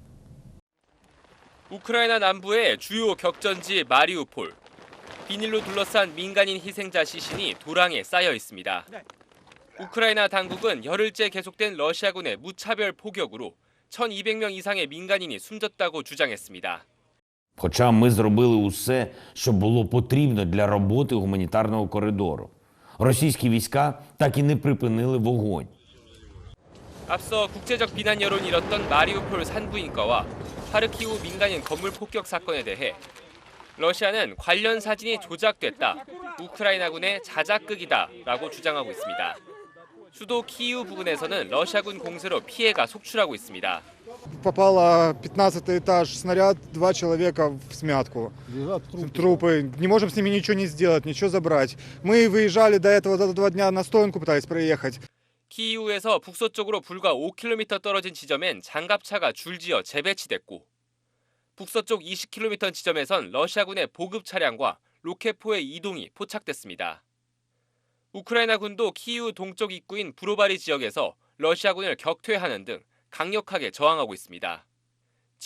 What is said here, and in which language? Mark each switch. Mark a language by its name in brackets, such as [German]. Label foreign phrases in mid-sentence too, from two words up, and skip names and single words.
[Korean] 우크라이나 남부의 주요 격전지 마리우폴. 비닐로 둘러싼 민간인 희생자 시신이 도랑에 쌓여 있습니다. 우크라이나 당국은 열흘째 계속된 러시아군의 무차별 포격으로 1,200명 이상의 민간인이 숨졌다고 주장했습니다. [Ukrainian] Хоча ми зробили усе, що було потрібно для роботи гуманітарного коридору. Російські війська так і не припинили вогонь. [Korean] 앞서 국제적 비난 여론이 일었던 마리우폴 산부인과와 하르키우 민간인 건물 폭격 사건에 대해 러시아는 관련 사진이 조작됐다, 우크라이나군의 자작극이다라고 주장하고 있습니다. 수도 키이우 부근에서는 러시아군 공세로 피해가 속출하고 있습니다. [Russian] Попало 15-й этаж, снаряд, 2 человека в смятку. Трупы. Не можем с ними ничего не сделать, ничего забрать. Мы выезжали до этого за 2 дня на стоянку, пытались проехать. [Korean] 키이우에서 북서쪽으로 불과 5km 떨어진 지점엔 장갑차가 줄지어 재배치됐고 북서쪽 20km 지점에선 러시아군의 보급 차량과 로켓포의 이동이 포착됐습니다. 우크라이나군도 키이우 동쪽 입구인 브로바리 지역에서 러시아군을 격퇴하는 등 강력하게 저항하고 있습니다.